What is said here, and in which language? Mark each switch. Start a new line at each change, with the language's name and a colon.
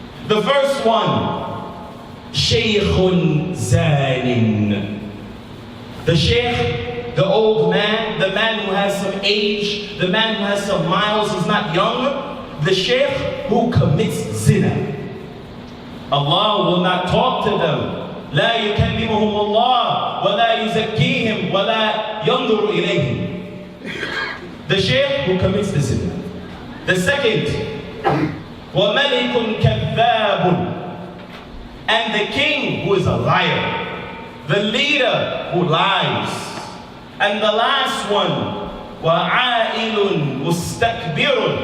English: The first one, Shaykhun Zanin. The Shaykh, the old man, the man who has some age, the man who has some miles, he's not young. The Shaykh who commits zina. Allah will not talk to them.
Arabic: لا يكلمهم الله ولا يزكيهم ولا ينظر إليهم.
English: The Shaykh who commits the zina. The second,
Arabic: وَمَلِكٌ كَذَّابٌ.
English: And the king who is a liar. The leader who lies. And the last one,
Arabic: وَعَائِلٌ مُسْتَكْبِرٌ.